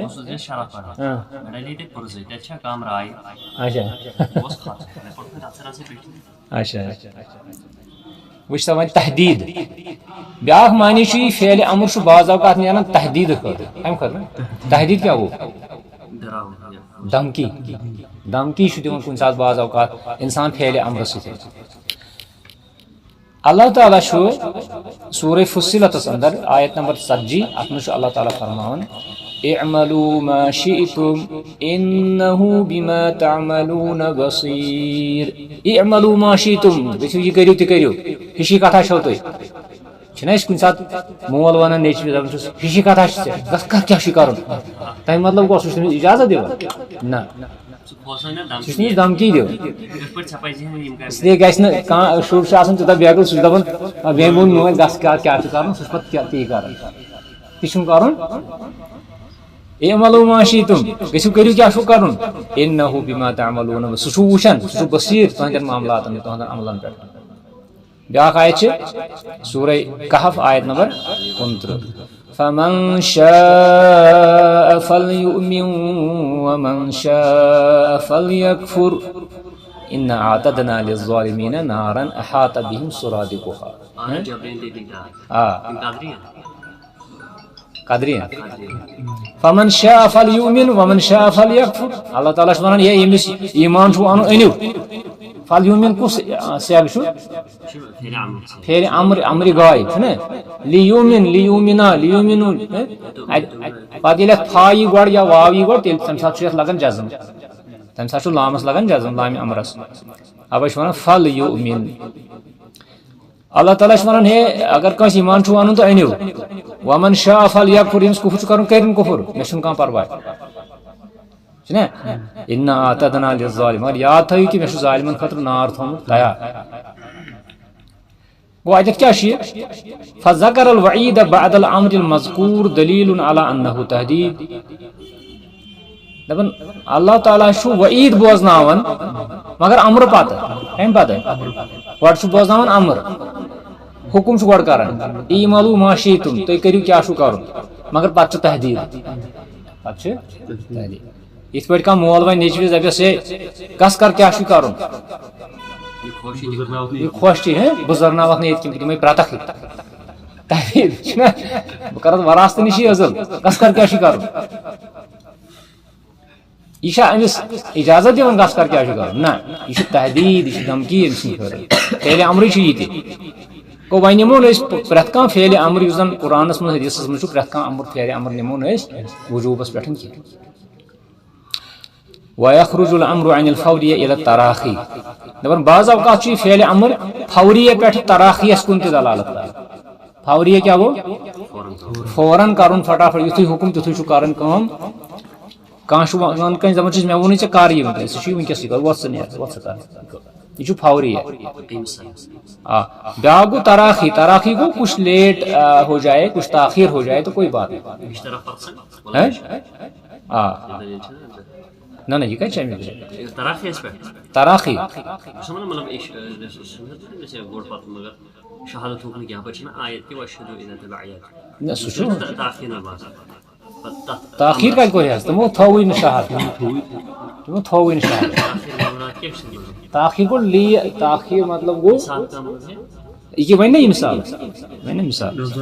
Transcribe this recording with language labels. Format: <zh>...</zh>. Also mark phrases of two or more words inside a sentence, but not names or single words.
<ks>اچھا وٕچھ سا وۄنۍ تحدیٖد بیٛاکھ معنی چھُ یہِ فعلِ امر چھُ بعض اوقات نیران تحدیٖد خٲطرٕ کمہِ خٲطرٕ تحدیٖد کیٛاہ گوٚو دھمکی چھُ دِوان کُنہِ ساتہٕ بعض اوقات انسان فعلِ امرٕ سۭتۍ اللہ تعالیٰ چھُ سورہ فصلتس اندر آیت نمبر 40 اتھ منٛز چھُ اللہ تعالیٰ فرماوان</ks> <ar>اعملوا ما شئتم انه بما تعملون بصیر اعملوا ما شئتم</ar> <ks>دٔپِو یہِ کٔرِو تہِ کٔرِو ہِشی کتھا چھو تُہۍ چھِنہ أسۍ کُنہِ ساتہٕ مول ونان نیٚچوِس دپان چھُس ہِشی کتھا چھِ ژےٚ گژھ کر کیٛاہ چھُے کرُن تمیُک مطلب گوٚو سُہ چھُ تٔمِس اجازت دِوان نہ سُہ چھُ تٔمِس دھمکی دِوان اس لیے گژھِ نہٕ کانٛہہ شُر چھُ آسان تیوٗتاہ بیقل سُہ چھُ دپان بیٚیہِ ووٚن مٲلۍ گژھ کیٛاہ چھُ کرُن سُہ چھُ پتہٕ تی کران تہِ چھُنہٕ کرُن</ks> <ar>اعملوا ما شئتم</ar> <ks>گژھِو کٔرِو کیٛاہ چھُو کرُن</ks> <ar>انه بما تعملون</ar> <ks>سُہ چھُ وٕچھان سُہ چھُ بصیٖر تُہنٛدٮ۪ن معاملاتن تُہنٛدٮ۪ن عملن پٮ۪ٹھ بیٛاکھ آیت چھِ سورہ کہف آیت نمبر 29</ks> <ar>فمن شاء فليؤمن ومن شاء فليكفر إنا أعتدنا للظالمين نارا أحاط بهم سرادقها</ar> <ks>قدرین</ks> <ar>فمن شاء فليؤمن ومن شاء فليكفر</ar> <ks>اللہ تعالیٰ چھُ ونان ہے ییٚمِس ایمان چھُ انُن أنِو فليؤمن کُس سیگ چھُ فعلِ امرِ گاے چھُنہ لیومنا لیومنون پتہٕ ییٚلہِ اتھ فا یی گۄڈٕ یا واو یی گۄڈٕ تیٚلہِ تمہِ ساتہٕ چھُ یتھ لگان جزم تمہِ ساتہٕ چھُ لامس لگان جزم لامہِ امرس اوے چھِ ونان فليؤمن اللہ تعالیٰ چھُ ونان ہے اگر کٲنٛسہِ ایمان چھُ انُن تہٕ أنِو</ks> <ar>ومن شاء فليكفر</ar> <ks>ییٚمِس کُفر چھُ کرُن کٔرِنۍ کُفر مےٚ چھُنہٕ کانٛہہ پرواے چھُنہ</ks> <ar>انا اعتدنا للظالمین</ar> <ks>مگر یاد تھٲیِو کہِ مےٚ چھُ ظالمن خٲطرٕ نار تھوٚومُت تیار گوٚو اتٮ۪تھ کیٛاہ چھُ یہِ</ks> <ar>فذكر الوعید بعد الامر المذکور دلیل علی انه تحدید</ar> <ks>دپان اللہ تعالیٰ چھُ وعید بوزناوان مگر امرٕ پتہٕ کمہِ پتہٕ گۄڈٕ چھُ بوزناوان امر حکم چھُ گۄڈٕ کران</ks> <ar>اعملوا ما شئتم</ar> <ks>تُہۍ کٔرِو کیٛاہ چھُو کرُن مگر پتہٕ چھُ تحدیٖد پتہٕ چھِ تحدیٖد یِتھ پٲٹھۍ کانٛہہ مول وَنہِ نیٚچوِس دپٮ۪س ہے گژھ کر کیٛاہ چھُے کرُن یہِ خۄش چھِ بہٕ زرناوکھ نہٕ ییٚتہِ کِنۍ بہٕ دِمے پرٛٮ۪تھکھٕے تحدیٖد چھُنہ بہٕ کرتھ وراثتہٕ نِشی عزل گژھ کر کیٛاہ چھُے کرُن یہِ چھا أمِس اجازت دِوان گژھ کر کیٛاہ چھُ کرُن نہ یہِ چھُ تحدیٖد یہِ چھِ دھمکی أمۍ سٕنٛدِ خٲطرٕ فعلِ امرٕے چھُ یہِ تہِ گوٚو وۄنۍ نِمون أسۍ پرٛٮ۪تھ کانٛہہ فعلِ امر یُس زن قرآنس منٛز حدیثس منٛز چھُ پرٛٮ۪تھ کانٛہہ امر فعلِ امر نِمون أسۍ وجوٗبس پٮ۪ٹھ کینٛہہ</ks> <ar>ويخرج الامر عن الفورية الى التراخي</ar> <ks>دپان بعض اوقات چھُ یہِ فعلِ امر فوریہ پٮ۪ٹھ تراخیس کُن تہِ دلالت کران فوریہ کیٛاہ گوٚو فوراً کرُن فٹافٹ یُتھُے حُکم تِتھُے چھُ کران کٲم کانٛہہ چھُ وَنان کٲنٛسہِ دَپان چھُس مےٚ ووٚنُے ژےٚ کر یہِ وٕنکٮ۪س ژٕ چھُے وٕنکٮ۪سٕے کر وۄتھ ژٕ نیر وۄتھ ژٕ کر یہ چھُ فوری ہے بیاکھ گو تراخی تراخی گو</ks> <ur>کچھ لیٹ ہو جائے کچھ تاخیر ہو جائے تو کوئی بات نہیں</ur> <ks>نہ یہ کتہِ چھِ امیُک تراخی نہ سُہ چھُ تاخیر کتہِ کوٚر حظ تِمو تھووٕے نہٕ شہادت تِمو تھووٕے نہٕ شہادت تاخیر گوٚو تاخیر مطلب گوٚو یہ وۄنۍ نا یہِ مثال وۄنۍ نا مثال</ks>